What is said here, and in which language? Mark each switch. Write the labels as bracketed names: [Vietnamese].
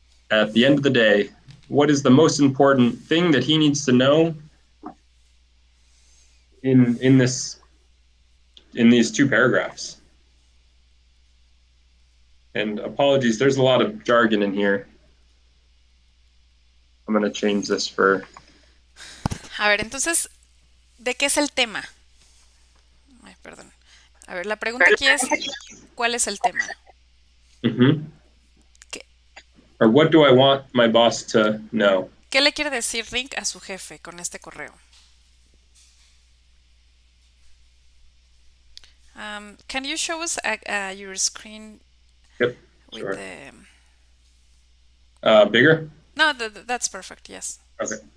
[English] At the end of the day, what is the most important thing that he needs to know in these 2 paragraphs? And apologies, there's a lot of jargon in here. I'm going to change this for... [Spanish] A ver, entonces, ¿de qué es el tema? Ay, perdón. A ver, la pregunta aquí es, ¿cuál es el tema? ¿Qué, [English] Or what do I want my boss to know? [Spanish] ¿Qué le quiere decir Rick a su jefe con este correo? [English] Can you show us your screen? Yep, with sure. The... Bigger? No, that's perfect, yes. Okay.